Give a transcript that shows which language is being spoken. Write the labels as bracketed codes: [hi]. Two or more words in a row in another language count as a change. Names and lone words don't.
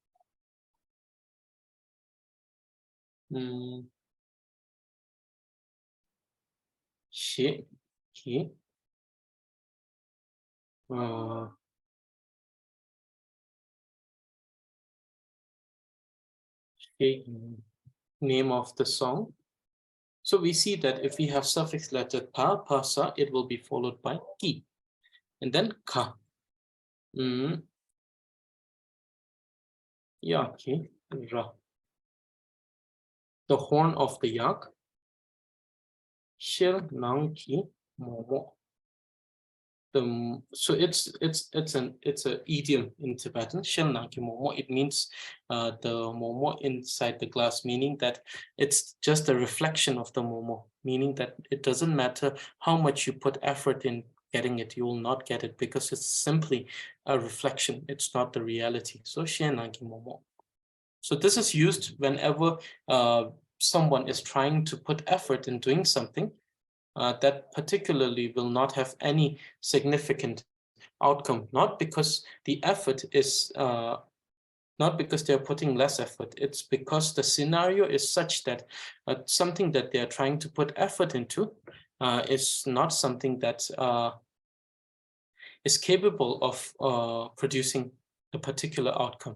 [en] She, ki, name of the song. So we see that if we have suffix letter pa, pasa, it will be followed by ki. And then ka. Yaki, ra. The horn of the yak. [bo] Shil, nang, ki, [en] momo. So it's an idiom in Tibetan. [bo] Shil nang ki momo. [en] It means the momo inside the glass, meaning that it's just a reflection of the momo, meaning that it doesn't matter how much you put effort in getting it, you will not get it because it's simply a reflection. It's not the reality. So [bo] shil nang ki momo. [en] So this is used whenever someone is trying to put effort in doing something that particularly will not have any significant outcome, not because the effort is, not because they're putting less effort, it's because the scenario is such that something that they're trying to put effort into is not something that is capable of producing a particular outcome.